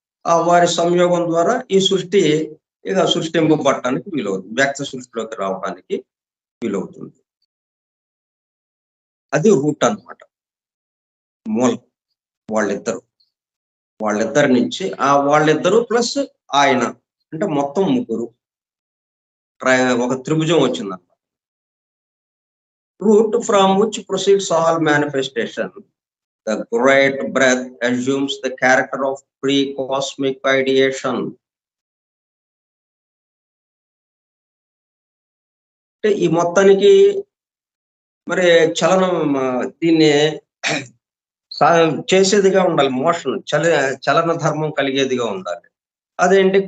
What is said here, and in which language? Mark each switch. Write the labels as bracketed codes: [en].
[te] ఆ వారి సంయోగం ద్వారా ఈ సృష్టి ఇక సృష్టింపబడటానికి వీలవుతుంది, వ్యక్త సృష్టిలోకి రావడానికి వీలవుతుంది. అది రూట్ అన్నమాట, మూలం. వాళ్ళిద్దరి నుంచి వాళ్ళిద్దరు ప్లస్ ఆయన అంటే మొత్తం ముగ్గురు, ఒక త్రిభుజం వచ్చిందన్నమాట. [en] Root from which proceeds all manifestation, the great breath assumes the character of pre-cosmic ideation. [te] అంటే ఈ మొత్తానికి మరి చలనం దీన్ని చేసేదిగా ఉండాలి, మోషన్ చలన ధర్మం కలిగేదిగా ఉండాలి. అదేంటి?